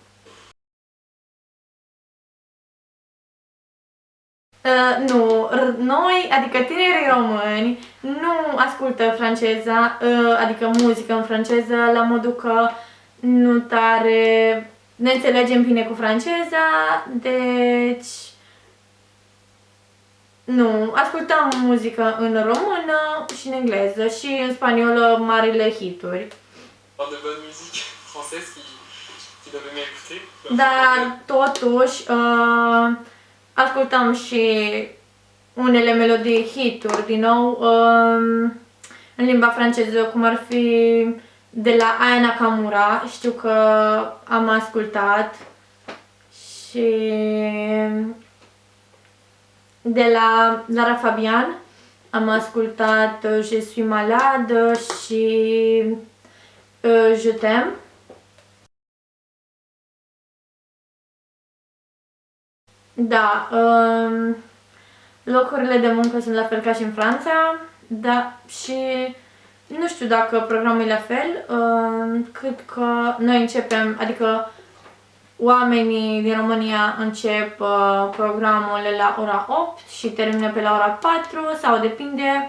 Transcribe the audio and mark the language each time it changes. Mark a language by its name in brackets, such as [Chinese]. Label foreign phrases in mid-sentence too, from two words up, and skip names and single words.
[Romanian] Nu, noi, adică tinerii români, nu ascultă franceza, adică muzică în franceză, la modul că nu tare ne înțelegem bine cu franceza, deci nu, ascultăm muzică în română și în engleză și în spaniolă marile hituri. [French] De bonne musique française qui doivent aimer écouter. [Romanian] Dar totuși ascultăm și unele melodii hituri, din nou, în limba franceză, cum ar fi de la Aya Nakamura, știu că am ascultat, și de la Lara Fabian am ascultat Je suis malade și Je t'aime. Da, locurile de muncă sunt la fel ca și în Franța, da, și nu știu dacă programul e la fel, cred că noi începem, adică oamenii din România încep programul la ora 8 și termină pe la ora 4 sau depinde.